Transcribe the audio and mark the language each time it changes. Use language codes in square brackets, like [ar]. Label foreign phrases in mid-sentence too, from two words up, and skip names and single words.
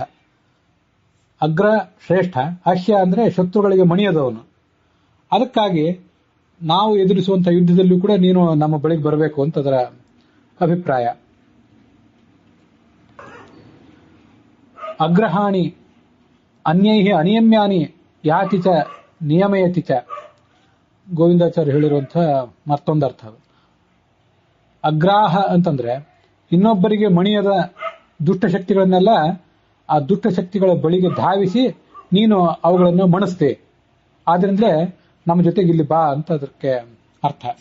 [kn] ಅಗ್ರ ಶ್ರೇಷ್ಠ, ಅಹ್ಯ ಅಂದ್ರೆ ಶತ್ರುಗಳಿಗೆ ಮಣಿಯದವನು. ಅದಕ್ಕಾಗಿ ನಾವು ಎದುರಿಸುವಂತಹ ಯುದ್ಧದಲ್ಲೂ ಕೂಡ ನೀನು ನಮ್ಮ ಬಳಿಗೆ ಬರಬೇಕು ಅಂತ ಅದರ ಅಭಿಪ್ರಾಯ. [sa] ಅಗ್ರಹಾಣಿ ಅನ್ಯೈಹಿ ಅನಿಯಮ್ಯಾನಿ ಯಾತಿ ಚ ನಿಯಮಯತಿ ಚ, [kn] ಗೋವಿಂದಾಚಾರ್ಯ ಹೇಳಿರುವಂತಹ ಮತ್ತೊಂದು ಅರ್ಥ. ಅಗ್ರಾಹ ಅಂತಂದ್ರೆ ಇನ್ನೊಬ್ಬರಿಗೆ ಮಣಿಯದ ದುಷ್ಟಶಕ್ತಿಗಳನ್ನೆಲ್ಲ ಆ ದುಷ್ಟಶಕ್ತಿಗಳ ಬಳಿಗೆ ಧಾವಿಸಿ ನೀನು ಅವುಗಳನ್ನು ಮಣಿಸ್ತೆ. ಆದ್ರಿಂದಲೇ ನಮ್ಮ ಜೊತೆಗೆ ಇಲ್ಲಿ ಬಾ ಅಂತ ಅದಕ್ಕೆ ಅರ್ಥ.